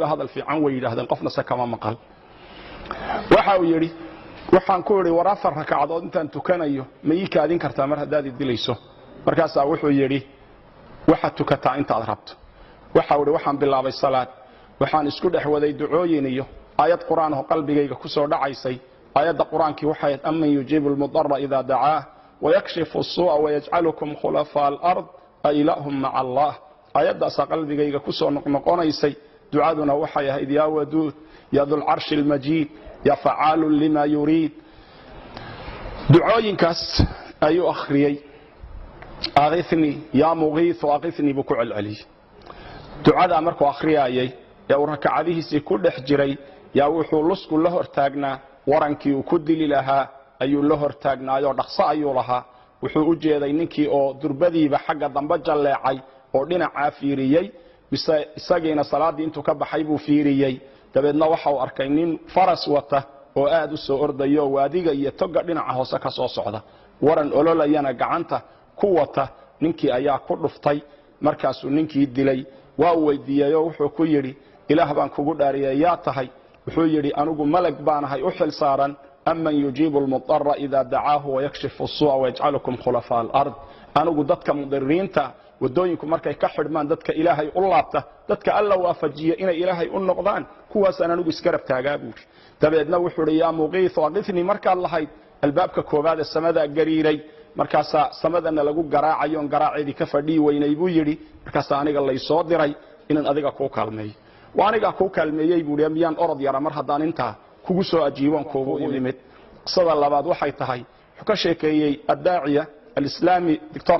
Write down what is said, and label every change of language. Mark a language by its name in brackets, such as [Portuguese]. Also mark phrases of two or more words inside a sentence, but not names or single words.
[Somali] hadal fiican way yiraahdeen qofna kama maqal waxa uu yiri waxaan ku yiri war afar rakacadood intaan tukanayo ma ii kaadin kartaa mar hadaad dilayso markaas wuxuu yiri waxa tukataa inta aad rabto waxa uu yiri waxaan bilaabay salaad waxaan isku dhaxwaday ducooyin iyo ayad quraan oo qalbigayga ku soo dhacaysay ayada quraanki waxay [Arabic] أمن يجيب المضطر إذا دعاه ويكشف السوء ويجعلكم خلفاء الأرض أإله مع الله [Somali] ayada qalbigayga ku soo noqonaysay ducaduna waxay ahayd [Arabic] يا ودود يا ذا العرش المجيد يا فعالا لما يريد [Somali] ducooyinkaas ayuu akhriyay [Arabic] أغثني يا مغيث وأغثني [Somali] bi ku'al ali ducada markuu akhriyay yaa rakacadihiisa ku dhex jiray yaa wuxuu lusku la hortaagnaa warankii uu ku dili lahaa ayuu la hortaagnaayo dhaqso ayuu lahaa wuxuu u jeeday ninkii oo durbadiiba xagga dambe jaleecay oo dhinaca fiiriyay isageena salaadii intuu ka baxay buu fiiriyay dabeedna waxa uu arkay nin faras wata oo aad u soo ordayo waadiga iyo toga dhinaca hoose ka soo socda waran ololayana gacanta ku wata ninkii ayaa ku dhuftay markaasuu ninkii dilay waa weydiiyay oo wuxuu ku yiri ilaah baan kugu dhaariyay yaa tahay wuxuu yiri anigu malag baanahay u xil saaran [Arabic] أمن يجيب المضطر إذا دعاه ويكشف السوء ويجعلكم خلفاء الأرض [Somali] anigu dadka mudariinta wadooyinku markay ka xidhmaan dadka ilaahay u laabta dadka alla waafajiya inay ilaahay u noqdaan kuwaas anigu iskarab taagaa buuri dabeedna wuxuu yiri [Arabic] يا مغيث وأغثني [Somali] markaad lahayd albaabka koobaad ee samada gariiray markaas samadana lagu garaacayo garaaceedii ka fadhii weynay buu yiri markaas aniga la soo diray inaan adiga ku kaalmeeyo waaniga ku kaalmeeyay buu miyaan orod yara mar hadaan inta kugu soo ajiiban kuugu yimid qisada labaad waxay tahay wuxuu ka sheekeeyay [Arabic] الداعية الإسلامي [Somali] dr.